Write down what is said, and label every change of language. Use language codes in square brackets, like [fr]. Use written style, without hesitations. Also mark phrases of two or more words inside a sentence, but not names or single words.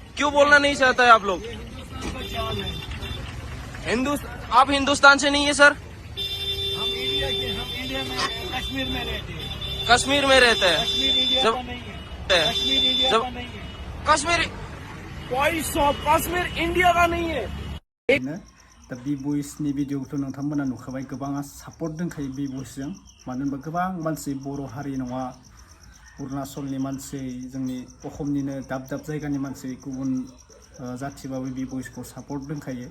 [hi] क्यों बोलना नहीं चाहता है आप लोग? आप हिंदुस्तान से नहीं है सर? हम इंडिया में कश्मीर में रहते हैं। कश्मीर में रहते हैं। जब कश्मीर वॉइस ऑफ कश्मीर इंडिया का नहीं है। [brx] दा बि भइसनि भिडिअखौथ' नोंथांमोना नुखाबाय। गोबाङा सापर्ट दंखायो बि भइसजों। मानो होनबा गोबां मानसि बर' हारि नङा, अरुणाचलनि मानसि, जोंनि असमनिनो दाब दाब जायगानि मानसि, गुबुन जाथिबाबो बि भइसखौ सापर्ट दंखायो।